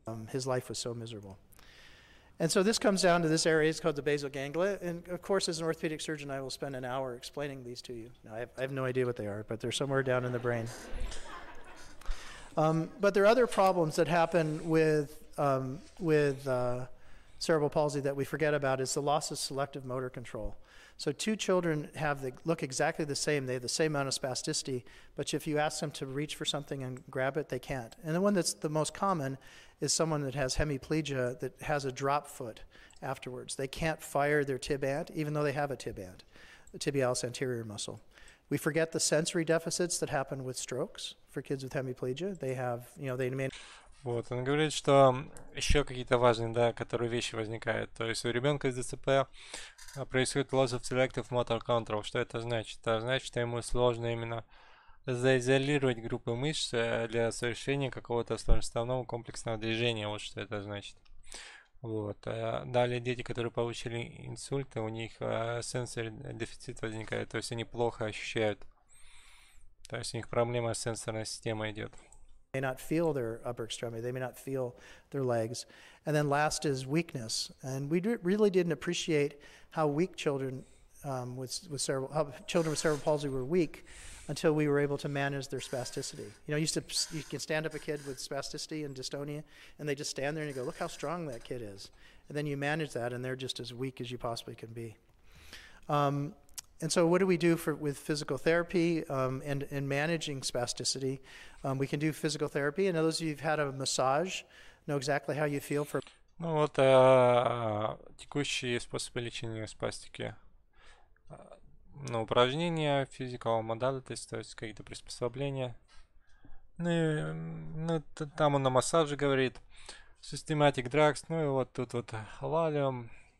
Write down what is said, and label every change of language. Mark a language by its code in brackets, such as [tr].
[en] His life was so miserable. And so this comes down to this area. It's called the basal ganglia. And of course, as an orthopedic surgeon, I will spend an hour explaining these to you. Now, I have no idea what they are, but they're somewhere down in the brain. But there are other problems that happen with cerebral palsy that we forget about is the loss of selective motor control. So two children look exactly the same. They have the same amount of spasticity, but if you ask them to reach for something and grab it, they can't. And the one that's the most common is someone that has hemiplegia that has a drop foot afterwards. They can't fire their tib ant, even though they have a tib ant, the tibialis anterior muscle. We forget the sensory deficits that happen with strokes for kids with hemiplegia. They have, they may... [ru] Вот, он говорит, что еще какие-то важные, да, которые вещи возникают. То есть у ребенка с ДЦП происходит [en] loss of selective motor control. [ru] Что это значит? Это значит, что ему сложно именно заизолировать группы мышц для совершения какого-то сложноставного комплексного движения. Вот что это значит. Вот. Далее дети, которые получили инсульты, у них сенсорный дефицит возникает. То есть они плохо ощущают. То есть у них проблема с сенсорной системой идет. [en] May not feel their upper extremity. They may not feel their legs. And then last is weakness. And we really didn't appreciate how weak children with cerebral palsy were weak until we were able to manage their spasticity. You can stand up a kid with spasticity and dystonia, and they just stand there and you go, look how strong that kid is. And then you manage that, and they're just as weak as you possibly can be. And so what do we do with physical therapy and managing spasticity? We can do physical therapy, and those of you who've had a massage know exactly how you feel for... [ru] Ну вот текущие способы лечения спастики. Ну, упражнения, [en] physical modalities, [ru] то есть какие-то приспособления. Ну, там он на массаже говорит. [en] Systematic drugs, [ru] ну и вот тут вот валиум.